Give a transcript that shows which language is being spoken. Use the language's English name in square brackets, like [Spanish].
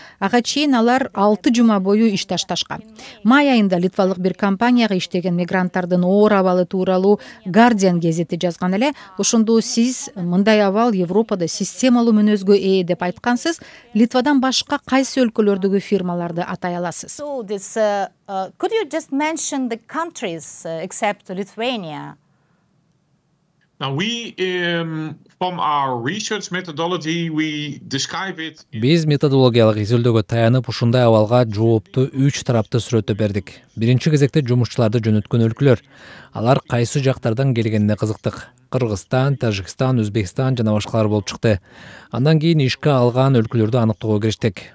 [Kyrgyz] Ага чейин алар 6 жума бою иш ташташкан. Май айында литвалык бир компанияга иштеген мигранттардын оор абалы тууралуу Guardian гезити жазган эле. Ошондо сиз мындай абал Европада системалуу мүнөзгө ээ деп айткансыз. Литвадан башка кайсы өлкөлөрдөгү фирмаларды атай аласыз? [English] Could you just mention the countries except Lithuania? Now from our research methodology, we describe it. [Kyrgyz] Биз методологиялык изилдөөгө таянып ушундай абалга жоопту 3 тарапты сүрөтүп бердик. Биринчи кезекте жумушчуларды жөнөткөн өлкөлөр. Алар кайсы жактардан келгенине кызыктык. Кыргызстан, Тажикстан, Өзбекстан жана башкалар болуп чыкты. Андан кийин ишке алган өлкөлөрдү аныктоого кириштик.